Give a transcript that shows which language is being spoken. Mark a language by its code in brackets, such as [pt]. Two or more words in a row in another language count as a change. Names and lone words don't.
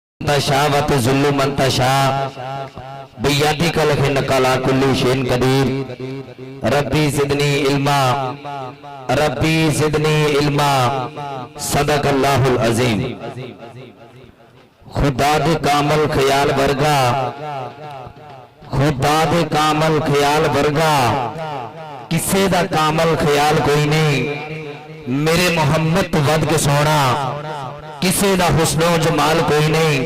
[ar] تشاء و تذل من تشاء بيدك الخير على كل شيء قدير رب زدني علما رب زدني علما صدق الله العظيم. [pa] خدا دے کامل خیال ورگا خدا دے کامل خیال ورگا کسے دا کامل خیال کوئی نہیں. میرے محمد تو ودھ کے سونا کسے دا حسن و جمال کوئی نہیں.